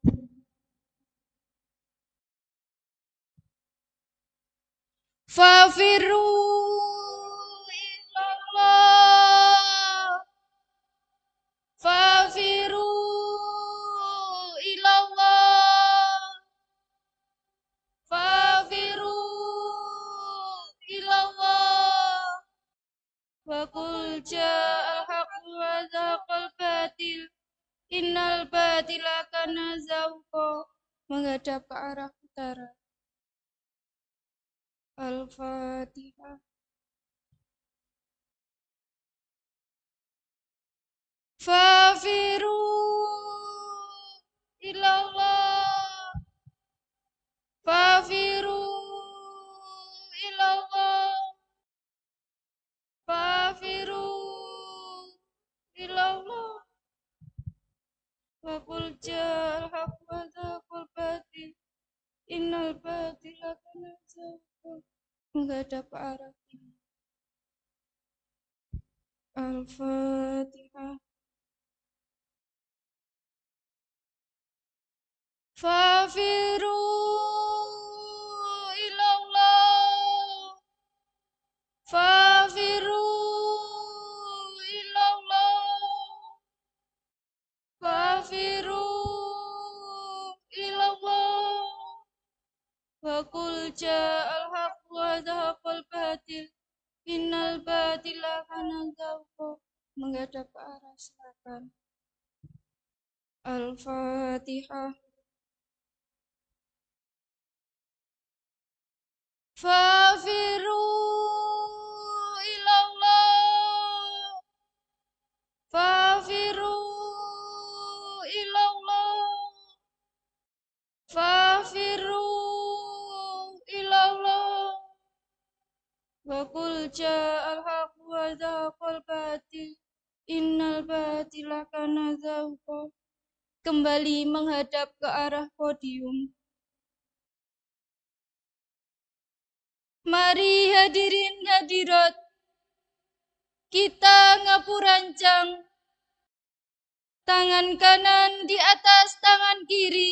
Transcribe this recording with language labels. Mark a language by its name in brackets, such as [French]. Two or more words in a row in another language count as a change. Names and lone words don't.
[Arabic] ففروا إلى الله ففروا إلى الله ففروا إلى الله. وقل جاء الحق وزهق الباطل إن الباطل كان زهوقا. [Indonesian] Menghadap ke arah utara. Al-Fatihah. [Arabic] ففروا إلى الله ففروا إلى الله ففروا إلى الله. وقل جاء الحق وزهق الباطل إن الباطل كان زهوقا. [Indonesian] Menghadap ke arah ini. [Arabic] Al-Fatihah. ففروا إلى الله. ففروا إلى الله. ففروا إلى الله. وقل جاء الحق وزهق الباطل. إن الباطل كان زهوقا. [Indonesian] Menghadap ke arah selatan. [Arabic] Al-Fatihah. ففروا إلى الله. ففروا إلى الله. ففروا إلى الله. وقل جاء الحق وزهق الباطل. إن الباطل كان زهوقا. [Indonesian] Kembali menghadap ke arah podium. Mari hadirin hadirat, kita ngapurancang. Tangan kanan di atas tangan kiri.